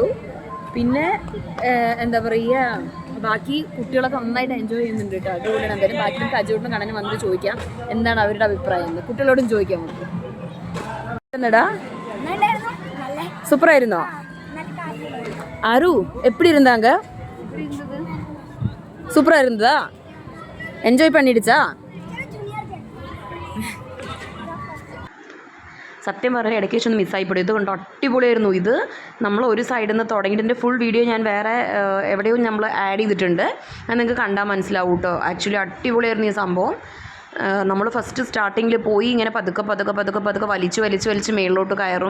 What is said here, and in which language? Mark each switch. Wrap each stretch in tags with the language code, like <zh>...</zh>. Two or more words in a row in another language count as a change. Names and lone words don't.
<ml>പിന്നെ എന്താ പറയുക, ബാക്കി കുട്ടികളൊക്കെ നന്നായിട്ട് എൻജോയ് ചെയ്യുന്നുണ്ട് കേട്ടോ, അടിപൊളിയാണ്. എന്തായാലും ബാക്കി നമുക്ക് അജുവേട്ടനും കാണാനും വന്നിട്ട് ചോദിക്കാം എന്താണ് അവരുടെ അഭിപ്രായം എന്ന്, കുട്ടികളോടും ചോദിക്കാം നമുക്ക്. എന്നടാ സൂപ്പറായിരുന്നോ ആരു,</ml> <ta>எப்படி இருந்தாங்க? சூப்பராக இருந்ததா? என்ஜாய் பண்ணிடுச்சா?</ta> <ml>സത്യം പറഞ്ഞാൽ ഇടയ്ക്ക് വെച്ചൊന്ന് മിസ്സായിപ്പോയി. ഇത് കൊണ്ട് അടിപൊളിയായിരുന്നു. ഇത് നമ്മൾ ഒരു സൈഡിൽ നിന്ന് തുടങ്ങിയിട്ട്</ml> <en>full video</en> <ml>ഞാൻ വേറെ എവിടെയോ നമ്മൾ ആഡ് ചെയ്തിട്ടുണ്ട്, അത് നിങ്ങൾക്ക് കണ്ടാൽ മനസ്സിലാവും കേട്ടോ. ആക്ച്വലി അടിപൊളിയായിരുന്നു ഈ സംഭവം. നമ്മൾ</ml> <en>first starting</en> <ml>പോയി ഇങ്ങനെ പതുക്കെ വലിച്ച് മേളിലോട്ട് കയറും.</ml>